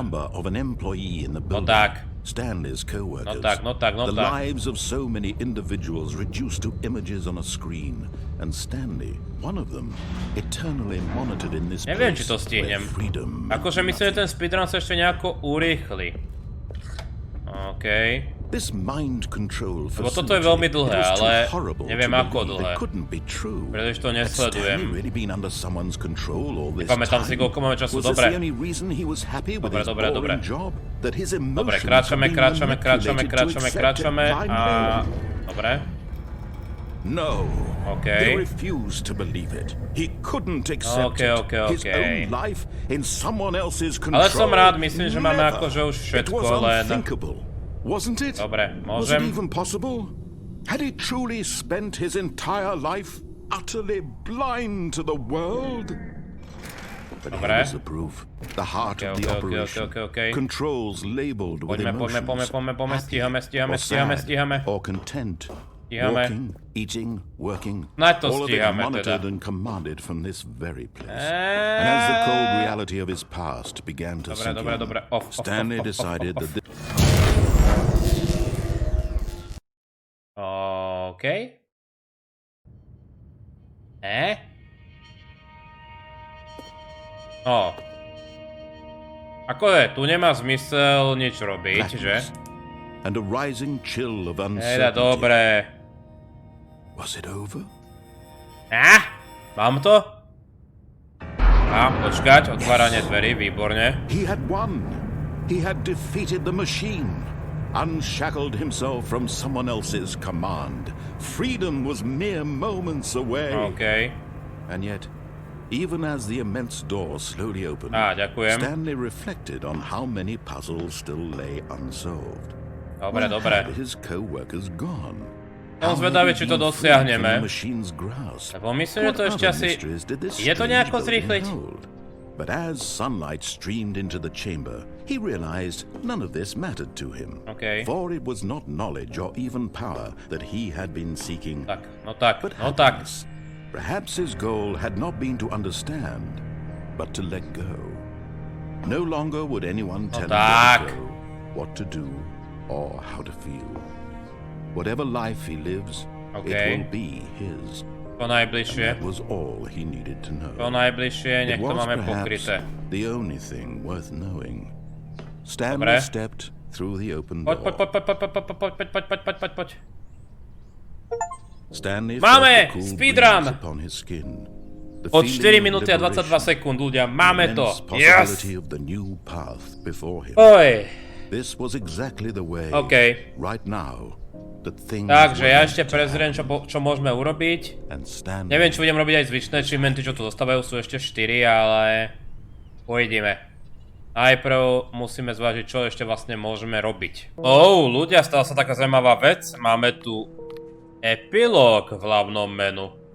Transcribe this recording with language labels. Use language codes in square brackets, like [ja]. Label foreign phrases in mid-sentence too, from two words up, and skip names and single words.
[sk] No tak. No tak. Neviem, či to stihnem. Akože myslím, že ten speedrun sa ešte nejako urýchli. OK. [en] This mind control [sk] Lebo toto je veľmi dlhé, ale neviem ako dlhé. Pretože to nesledujem. Nepamätám si, koľko máme času. Dobre. Dobre. Dobre, kráčame a... Dobre. No. [en] They refused to believe it. He couldn't accept it. His own life in someone else's control. [sk] Ale som rád, myslím, že máme akože už všetko, len... [en] Wasn't it? [sk] Dobre, [en] Was it [sk] môžem? [en] even possible? Had he truly spent his entire life utterly blind to the world? But here was the proof. The heart of the operation. Controls labeled with emotions. [sk] Poďme, stíhame. [en] Or content. [sk] Stíhame. [en] Walking, eating, working. [sk] Snáď to [en] all of it [sk] stíhame [en] monitored [sk] teda. [en] and commanded from this very place. And as the cold reality of his past began to sink in, Stanley decided that this... [sk] OK. No. Ako je, tu nemá zmysel nič robiť, že? [en] And a rising chill of uncertainty. [sk] Dobre. [en] Was it over? [sk] Mám to? Počkať, otváranie dverí, výborne. [en] He had won. He had defeated the machine. Unshackled himself from someone else's command. Freedom was mere moments away. [sk] OK. [en] And yet, even as the immense door slowly opened, [sk] ďakujem. [en] Stanley reflected on how many puzzles still lay unsolved. [sk] Dobre. [en] Where had his co-workers gone? [sk] Som zvedavý, či to dosiahneme. Lebo myslím, že to ešte asi... Je to nejako zrýchliť? [en] But as sunlight streamed into the chamber, he realized none of this mattered to him. Okay. For it was not knowledge or even power that he had been seeking. But happiness. Perhaps his goal had not been to understand, but to let go. No longer would anyone tell him where to go, what to do, or how to feel. Whatever life he lives, it will be his. [sk] To najbližšie. [en] That was all he needed to know. [sk] To najbližšie, nech to máme pokryté. [en] The only thing worth knowing. Stanley stepped through the open door. [sk] Poď. [en] Stanley [sk] máme! [en] felt the cool [sk] Speedrun! [en] breeze upon his skin. The [sk] Od 4 [en] feeling of [sk] minúty a 22 [en] liberation, [sk] sekúnd, ľudia, máme to! [en] immense possibility of the new path before him. [sk] Oj. [en] This was exactly the way, right now, that things [sk] Takže [en] were [sk] ja [en] meant [sk] ešte [en] to [sk] prezriem, [en] happen. [sk] čo môžeme urobiť. [en] And Stanley [sk] Neviem, či budem robiť aj zvyšné achievementy, čo tu zostávajú, sú ešte 4, ale... Ujdeme. Najprv musíme zvážiť, čo ešte vlastne môžeme robiť. Ľudia, stala sa taká zaujímavá vec. Máme tu EPILOG v hlavnom menu.